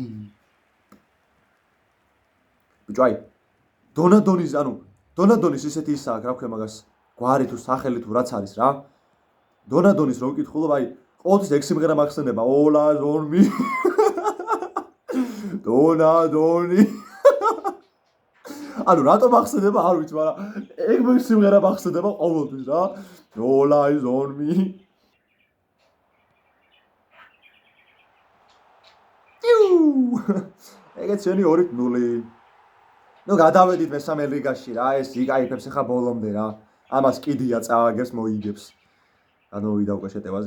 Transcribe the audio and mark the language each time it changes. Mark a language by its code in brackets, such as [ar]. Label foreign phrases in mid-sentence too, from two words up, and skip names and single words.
[ka] ბიჭო, აი, დონადონის ისეთი ისაა, რა ვქნა მაგას, გვარი თუ სახელი თუ რაც არის რა. დონადონის რო ვკითხულობ, აი, ყოველთვის 6 სიმღერა მახსენდება, ოლა ზორმი. დონადონი. ანუ რატო მახსენდება, არ ვიცი, მაგრამ ეგ სიმღერა მახსენდება ყოველთვის რა. [en] All eyes on me. [ka] ეგეც შენი 2-0. ნუ გადავედით მესამე ლიგაში რა, ეს იკაიფებს ახლა ბოლომდე რა. ამას კიდია წააგებს მოიგებს. განოვიდა უკვე შეტევაზე.